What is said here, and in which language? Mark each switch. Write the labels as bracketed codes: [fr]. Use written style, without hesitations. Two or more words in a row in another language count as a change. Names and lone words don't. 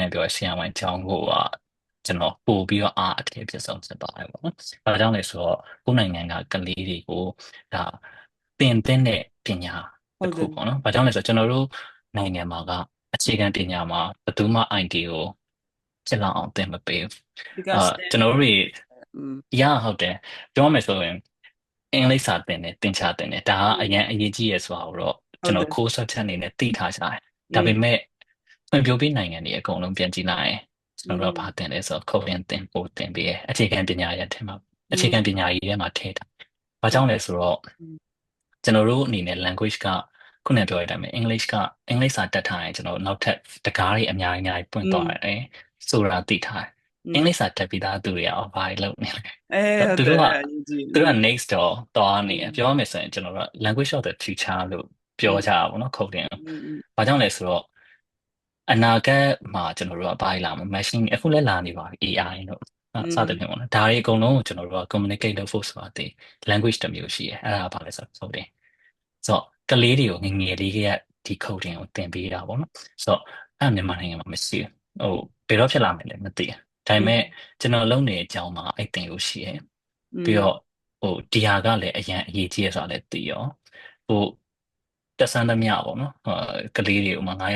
[my] ကပြောဆရာဝန်ကျောင်းကိုကကျွန်တော်ပို့ပြီးတော့အထည်ဖြစ်ဆုံးဖြစ်သွားတယ်ပေါ့နော်။ဒါကြောင့်လဲဆိုတော့ကိုယ်နိုင်ငံကကလေးတွေကိုဒါသင်တဲ့ပညာတစ်ခုပေါ့နော်။ဘာကြောင့်လဲဆိုတော့ကျွန်တော်တို့နိုင်ငံမှာကအခြေခံပညာမှာဘယ်သူမှ IT ကိုဖြစ်လောက် အောင်သင်မပေးဘူး။ကျွန်တော်တို့ဟုတ်တယ်ပြောမယ်ဆိုရင်အင်္ဂလိပ်စာသင်ချာသင်တယ်ဒါကအရင်အရေးကြီးရဆိုတာကိုတော့ကျွန်တော် [en] course subject [my] အနေနဲ့သိထားကြတယ်ဒါပေမဲ့ဖွံ့ဖြိုးပြီးနိုင်ငံတွေအ ကုန်လုံးပြန်ကြည့်လိုက်ရင်ကျွန်တော်တို့ဘာသင်လဲဆိုတော့ coding သင်ပို့သင်ပေးရအခြေခံပညာရပ်ထဲမှာအခြေခံပညာရေးထဲမှာထည့်တာဘာကြောင့်လဲဆိုတော့ကျွန် တော်တို့အနေနဲ့ language ကခုနပြောရတဲ့အတိုင်းပဲအင်္ဂလိပ်စာတက်ထားရင်ကျွန်တော်နောက်ထပ်တကားတွေအများကြီးပွင့်သွား တယ်ဆိုတာသိထားတယ်အင်္ဂလိပ်စာတက်ပြီးသားသူတွေကဘာလုပ်နေလဲသူတို့က next တော့သွားနေပြောရမယ်ဆိုရင်ကျွန်တော်တို့ [en] language of the future [my] လို့ပြောကြတာပေါ့နော် coding ဘာကြောင့်လဲဆိုတော့အနာဂတ်မှာကျွန်တော်တို့ကဘာလာမလဲ machine အခုလည်းလာနေပါပြီ AI တို့စသဖြင့်ပေါ့နော်ဒါတွေအကုန်လုံးကိုကျွန်တော်တို့က communicate လုပ်ဖို့ဆိုတာဒီ language တစ်မျိုးရှိတယ်အဲ့ဒါဘာလဲဆိုတော့ coding ဆိုတော့ ကလေးတွေကိုငယ်ငယ်လေးကဒီ coding ကိုသင်ပေးတာပေါ့နော်ဆိုတော့အဲ့မြန်မာနိုင်ငံမှာမရှိဘူးဘယ်တော့ဖြစ်လာမယ်လဲမသိဘူးဒါပေမဲ့ကျွန်တော်လုပ်နေတဲ့အကြောင်းမှာအဲ့သင်လို့ရှိရဲ့ပြီးတော့ဒီဟာကလည်းအရင်အရေးကြီးရဆိုတာလည်းသိရောတက်ဆန်းသမျှပေါ့နော်ကလေးတွေဥမာ9ယော